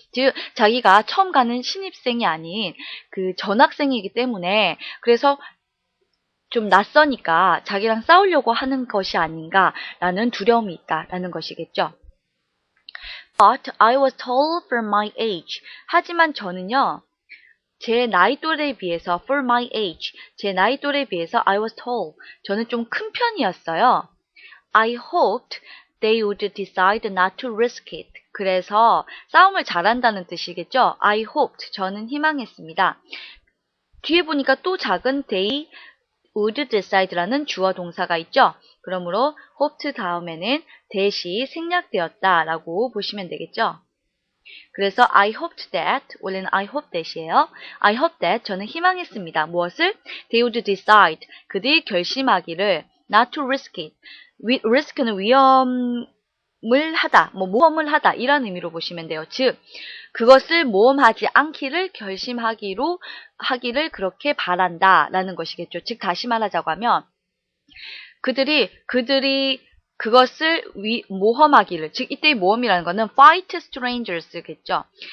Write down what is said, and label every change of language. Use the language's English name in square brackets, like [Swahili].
[Korean] 즉, 자기가 처음 가는 신입생이 아닌 그 전학생이기 때문에 그래서 좀 낯서니까 자기랑 싸우려고 하는 것이 아닌가라는 두려움이 있다라는 것이겠죠. [English] But I was tall for my age. [Korean] 하지만 저는요, 제 나이 또래에 비해서 [English] for my age, [Korean] 제 나이 또래에 비해서 [English] I was tall. [Korean] 저는 좀 큰 편이었어요. [English] I hoped they would decide not to risk it. [Korean] 그래서 싸움을 잘한다는 뜻이겠죠. [English] I hoped. [Korean] 저는 희망했습니다. 뒤에 보니까 또 작은 [English] they would decide [Korean] 라는 주어 동사가 있죠. 그러므로 hoped 다음에는 that이 생략되었다라고 보시면 되겠죠. 그래서 [English] I hoped that, [Korean] 원래는 [English] I hope that [Korean] 이에요. I hope that, 저는 희망했습니다. 무엇을? [English] They would decide, [Korean] 그들이 결심하기를 [English] not to risk it. [Korean] risk는 위험을 하다, 모험을 하다 이런 의미로 보시면 돼요. 즉, 그것을 모험하지 않기를 하기를 그렇게 바란다라는 것이겠죠. 즉, 다시 말하자고 하면 그들이 그것을 모험하기를, 즉 이때의 모험이라는 것은 [English] fight strangers [Korean] 겠죠.